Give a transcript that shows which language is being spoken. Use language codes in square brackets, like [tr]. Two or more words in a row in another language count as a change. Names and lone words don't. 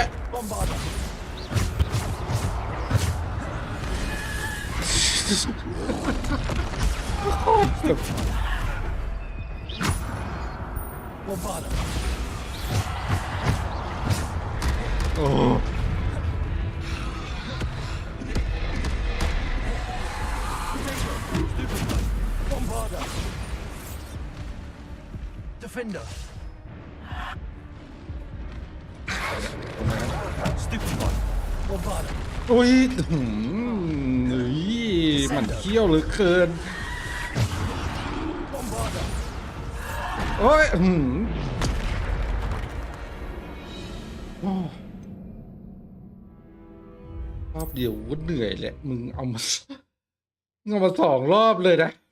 [en] Bombarder. Bombarder. โอ้ Bombarder. Defender. Stupefy. Bombarder. [th] อุ้ยนี่มันเขี้ยวเหลือเกิน [en] Bombarder. [th] โอ้ยโอ้รอบเดียวก็เหนื่อยแหละมึงเอามา2 รอบเลยนะ